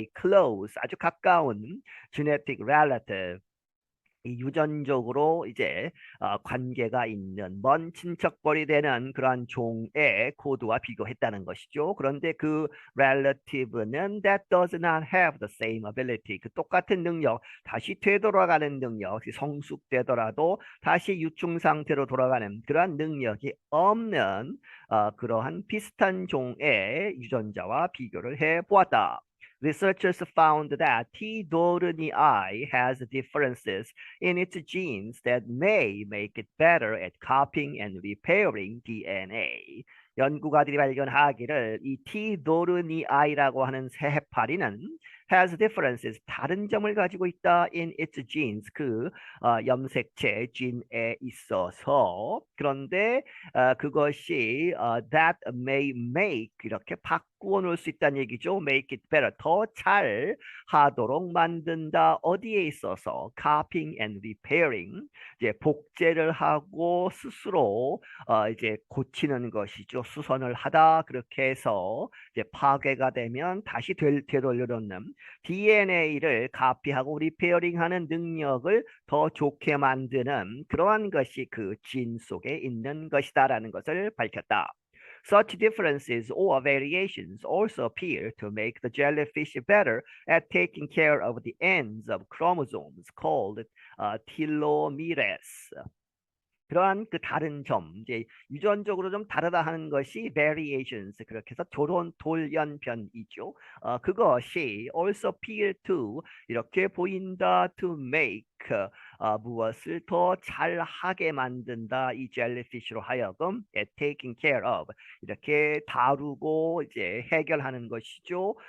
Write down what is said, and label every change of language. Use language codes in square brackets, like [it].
[en] A close, 아주 가까운 genetic relative. [ko] 이 유전적으로 이제 관계가 있는 먼 친척벌이 되는 그러한 종의 코드와 비교했다는 것이죠. 그런데 그 [en] relative는 that does not have the same ability. [ko] 그 똑같은 능력, 다시 되돌아가는 능력, 성숙되더라도 다시 유충 상태로 돌아가는 그러한 능력이 없는 그러한 비슷한 종의 유전자와 비교를 해 보았다. [en] Researchers found that T. dohrnii has differences in its genes that may make it better at copying and repairing DNA. [ko] 연구가들이 발견하기를 이 T. dohrnii라고 하는 새 해파리는 [en] has differences, [ko] 다른 점을 가지고 있다 [en] in its genes, [ko] 그 염색체 진에 있어서. 그런데 그것이 [en] that may make, [ko] 이렇게 바꾸어 놓을 수 있다는 얘기죠. [en] make it better, [ko] 더 잘 하도록 만든다. 어디에 있어서? [en] copying and repairing, [ko] 이제 복제를 하고 스스로 이제 고치는 것이죠. 수선을 하다. 그렇게 해서 이제 파괴가 되면 다시 되돌려놓는 DNA를 카피하고 리페어링하는 능력을 더 좋게 만드는 그러한 것이 그 진 속에 있는 것이다라는 것을 밝혔다. [en] Such differences or variations also appear to make the jellyfish better at taking care of the ends of chromosomes called telomeres. [ko] 그러한 그 다른 점, 이제 유전적으로 좀 다르다 하는 것이 variations, 그렇게 해서 돌연변이죠. 그것이 [en] also appear to, [ko] 이렇게 보인다, [en] to make, [ko] 무엇을 더 잘하게 만든다, 이 젤리피쉬로 하여금 [en] at taking care of, [ko] 이렇게 다루고 이제 해결하는 것이죠.